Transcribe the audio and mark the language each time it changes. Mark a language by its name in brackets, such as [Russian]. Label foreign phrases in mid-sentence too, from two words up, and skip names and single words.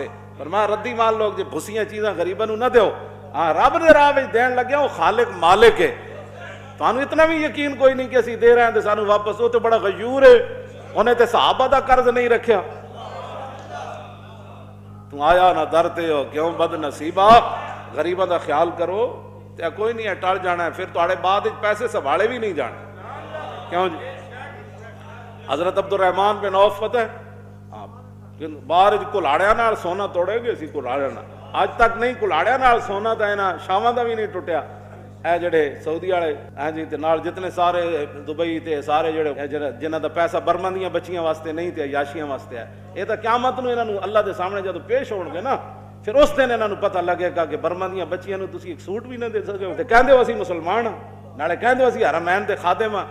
[Punjabi] فرمایا ردی مال لوگ جے بھسیاں چیزاں غریباں نوں نہ دیو. ہاں رب دے راہ وچ دین لگے وہ خالق مالک ہے. تانوں اتنا بھی یقین کوئی نہیں کہ اسی دے رہے ہیں تے سانوں واپس. وہ تے بڑا غیور ہے، انہیں تے صحابہ دا قرض نہیں رکھیا. تو آیا نہ درتے ہو کیوں بد نصیبہ. غریباں دا خیال کرو تے کوئی نہیں ہے ٹل جانا ہے. پھر تواڈے بعد وچ پیسے سنبھالے بھی نہیں جانے. کیوں جی؟ حضرت عبد الرحمن بن عوف پتہ ہے ਬਾਹਰ ਕੁਲਾੜਿਆਂ ਨਾਲ ਸੋਨਾ ਤੋੜੇਗੇ ਅਸੀਂ ਕੁਲਾੜਿਆਂ ਨਾਲ, ਅੱਜ ਤੱਕ ਨਹੀਂ ਕੁਲਾੜਿਆਂ ਨਾਲ ਸੋਨਾ ਤਾਂ ਇਹਨਾਂ ਸ਼ਾਮਾਂ ਦਾ ਵੀ ਨਹੀਂ ਟੁੱਟਿਆ। ਇਹ ਜਿਹੜੇ ਸਾਊਦੀ ਵਾਲੇ ਹਾਂਜੀ ਤੇ ਨਾਲ ਜਿਤਨੇ ਸਾਰੇ ਦੁਬਈ ਤੇ ਸਾਰੇ ਜਿਹੜੇ ਜਿਨ੍ਹਾਂ ਦਾ ਪੈਸਾ ਬਰਮਾ ਦੀਆਂ ਬੱਚੀਆਂ ਵਾਸਤੇ ਨਹੀਂ ਤੇ ਯਾਸ਼ੀਆਂ ਵਾਸਤੇ ਹੈ, ਇਹ ਤਾਂ ਕਿਆਮਤ ਨੂੰ ਇਹਨਾਂ ਨੂੰ ਅੱਲਾ ਦੇ ਸਾਹਮਣੇ ਜਦੋਂ ਪੇਸ਼ ਹੋਣਗੇ ਨਾ, ਫਿਰ ਉਸ ਦਿਨ ਇਹਨਾਂ ਨੂੰ ਪਤਾ ਲੱਗੇਗਾ ਕਿ ਬਰਮਾ ਦੀਆਂ ਬੱਚੀਆਂ ਨੂੰ ਤੁਸੀਂ ਇੱਕ ਸੂਟ ਵੀ ਨਾ ਦੇ ਸਕਦੇ ਤੇ ਕਹਿੰਦੇ ਹੋ ਅਸੀਂ ਮੁਸਲਮਾਨ ਹਾਂ, ਨਾਲੇ ਕਹਿੰਦੇ ਹੋ ਅਸੀਂ ਹਰਮੈਨ ਦੇ ਖਾਦਮ ਹਾਂ।